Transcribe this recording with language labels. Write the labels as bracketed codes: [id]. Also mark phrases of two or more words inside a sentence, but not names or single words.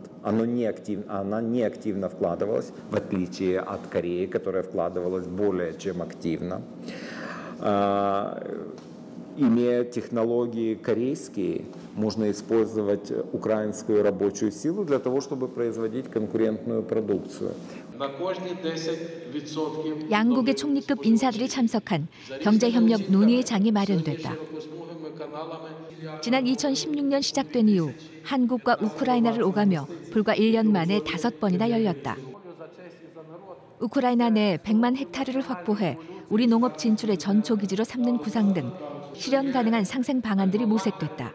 [ru] Она неактивно вкладывалась, в отличие от Кореи, которая вкладывалась более чем активно. Имея технологии корейские, можно использовать украинскую рабочую силу для того, чтобы производить конкурентную продукцию. [ko] 양국의 총리급 인사들이 참석한 경제협력 논의장이 마련됐다. 지난 2016년 시작된 이후 한국과 우크라이나를 오가며 불과 1년 만에 5번이나 열렸다. 우크라이나 내 100만 헥타르를 확보해 우리 농업 진출의 전초기지로 삼는 구상 등 실현 가능한 상생 방안들이 모색됐다.